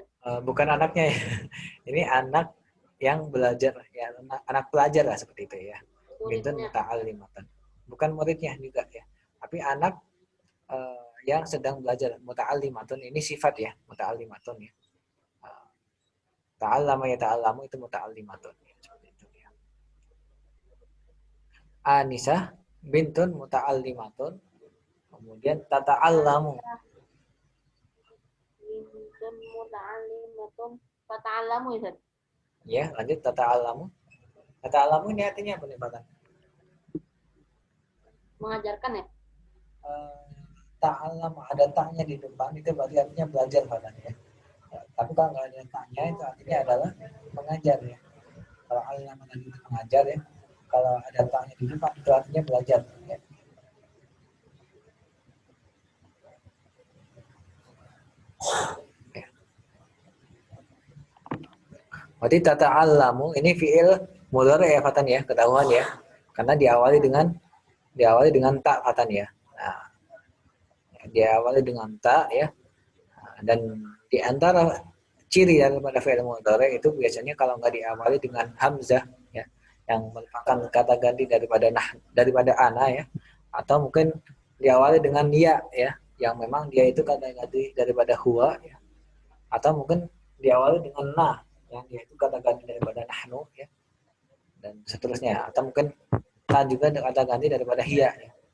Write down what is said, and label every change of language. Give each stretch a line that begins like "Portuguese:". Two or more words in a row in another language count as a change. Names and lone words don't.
Indonesian: Bukan anaknya ya. Ini anak yang belajar ya, anak pelajar lah seperti itu ya.
Arabic: بنت متعلمة.
Indonesian: Bukan muridnya juga ya. Tapi anak yang sedang belajar. Muta'alimatun ini sifat ya, muta'alimatun ya.
Arabic: تعلم يتعلم
Indonesian: itu muta'allimatun. Seperti itu ya.
Arabic: أنيسة بنت متعلمة.
Indonesian: Kemudian tata'allamu.
Arabic: بنت متعلمة تتعلم ya.
Indonesian: Ya, lanjut tata'allamu. Tata'allamu ini artinya apa nih, Pak? Mengajarkan ya? Ta'allam ada ta'nya di depan itu berarti artinya belajar Pak ya. Tapi kalau nggak ada ta'nya itu artinya adalah mengajar ya. Kalau alam tadi itu mengajar ya. Kalau ada ta'nya di depan itu artinya belajar ya. Berarti tata'allamu ini
Arabic: فعل مضارع
Indonesian: ya Fatan ya, ketahuan ya. Karena diawali dengan ta Fatan ya. Nah, diawali dengan ta ya. Dan di antara ciri daripada
Arabic: فعل مضارع
Indonesian: itu biasanya kalau nggak diawali dengan hamzah ya, yang merupakan kata ganti daripada ana ya, atau mungkin diawali dengan ya ya, yang memang dia itu kata ganti daripada huwa ya, atau mungkin diawali dengan na yang dia itu kata ganti daripada nahnu ya, dan seterusnya, atau mungkin ta juga kata ganti daripada hiya ya.